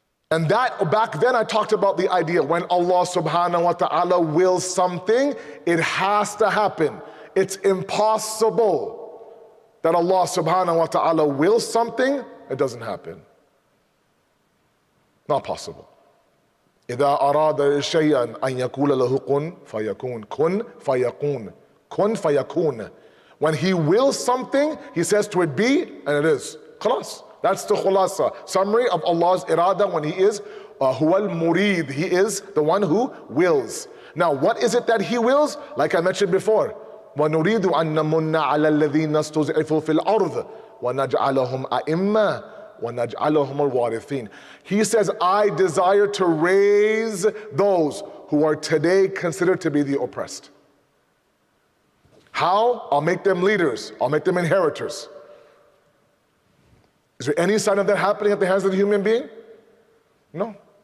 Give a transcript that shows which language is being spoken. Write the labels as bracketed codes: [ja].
[en] And that, back then I talked about the idea when Allah subhanahu wa ta'ala wills something, it has to happen. It's impossible that Allah subhanahu wa ta'ala wills something, it doesn't happen. Not possible. [ar] إِذَا أَرَادَ شَيْئًا أَن يَقُولَ لَهُ كُن فَيَكُونُ كُن فَيَكُونُ كُن فَيَكُونُ. [en] When He wills something, He says to it be, and it is. Khalas. That's the khulasa, summary of Allah's irada when He is huwal murid. He is the one who wills. Now, what is it that He wills? Like I mentioned before, [ar] وَنُرِيدُ أَن نَمُنَّ عَلَى الَّذِينَ اسْتُضْعِفُوا فِي الْأَرْضِ وَنَجْعَلَهُمْ أَئِمَّةً وَنَجْعَلَهُمُ الْوَارِثِينَ. [en] He says, I desire to raise those who are today considered to be the oppressed. How? I'll make them leaders. I'll make them inheritors. Is there any sign of that happening at the hands of the human being? No.